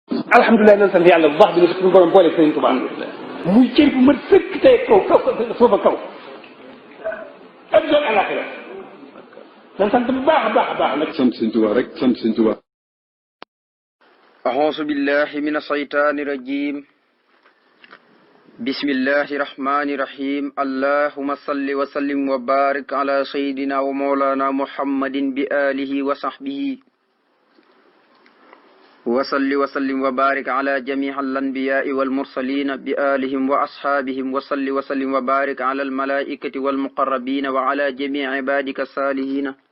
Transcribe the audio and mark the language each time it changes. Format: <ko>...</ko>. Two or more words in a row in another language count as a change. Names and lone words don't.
<wo>alhamdulilah nañ sant yàlla bu baax bi ne suñu borom boole Sëriñ Tuubaa muy cër bu mat sëkk tey kaw suufa kaw adduna alaxira nañ sant bu baax a baax a baax nag sant Sëriñ Tuubaa rek sant Sëriñ Tuubaa.</wo> <ar>أعوذ بالله من الشيطان الرجيم بسم الله الرحمن الرحيم اللهم صل وسلم وبارك على سيدنا ومولانا محمد بآله وصحبه وصل وسلم وبارك على جميع الأنبياء والمرسلين بآلهم وأصحابهم وصل وسلم وبارك على الملائكة والمقربين وعلى جميع عبادك الصالحين</ar>